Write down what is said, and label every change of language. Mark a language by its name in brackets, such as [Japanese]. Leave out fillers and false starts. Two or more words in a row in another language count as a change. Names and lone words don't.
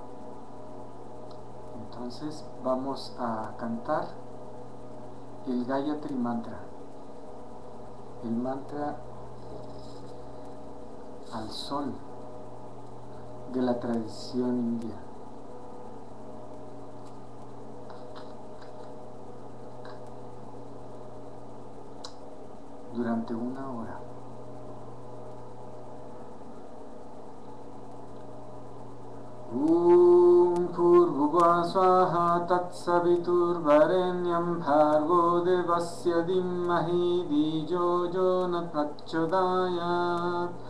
[Spanish] Entonces vamos a cantar el Gayatri Mantra, el mantra al sol de la tradición india. Durante 1 hora. [Sanskrit] Bhurvuvah swaha tatsaviturvarenyam bhargo devasya dhimmahi dhiyo yo na prachodayat.